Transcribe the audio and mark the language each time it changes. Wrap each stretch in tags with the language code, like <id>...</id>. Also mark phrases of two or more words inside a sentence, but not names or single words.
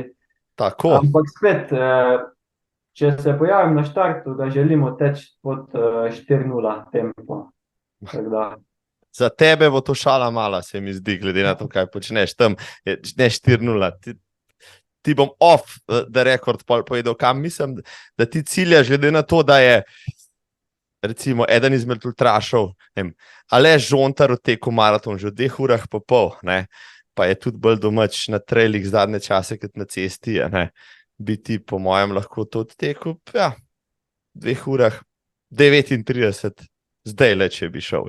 <sl>Tako. Ampak spet, če se pojavim na štartu, da želimo teči pod 4:0 tempo. Tako da. Za tebe bo to šala mala, se mi zdi, glede na to, kaj počneš tam. Ne 4:0. Ti bom</sl> <en>off the record</en> <sl>povedal, kam mislim, da ti ciljaš, glede na to, da je recimo eden izmed ultrašov, Aleš Žontar odtekel maraton že v 2 urah pa pol, ne? Pa je tudi bolj domač na trailih zadnje čase, kot na cesti, ne? Bi ti po mojem lahko to odtekel, ja, 2 urah 39, zdaj le, če bi šel.</sl>